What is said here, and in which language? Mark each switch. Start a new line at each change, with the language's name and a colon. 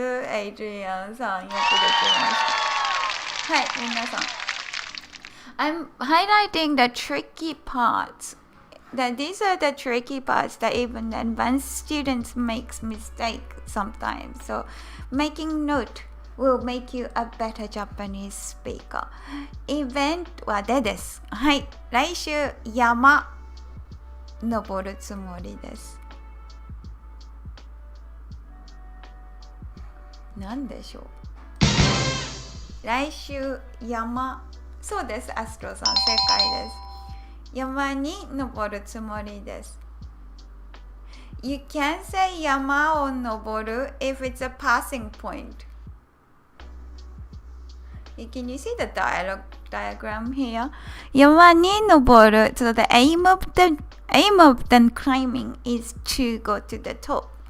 Japanese: エイジリアンさん、よくできました。はい、皆さん。
English: I'm highlighting the tricky parts that these are the tricky parts that even advanced students makes mistake sometimes. So making note will make you a better Japanese speaker.
Japanese: イベントはです。はい。来週山登るつもりです。なんでしょう。来週山。そうです。アストロさん正解です。山に登るつもりです。
English: You can say
Japanese: 山を登る
English: if it's a passing point. Can you see the diagram here?
Japanese: 山に登る
English: So the aim of the climbing is to go to the top.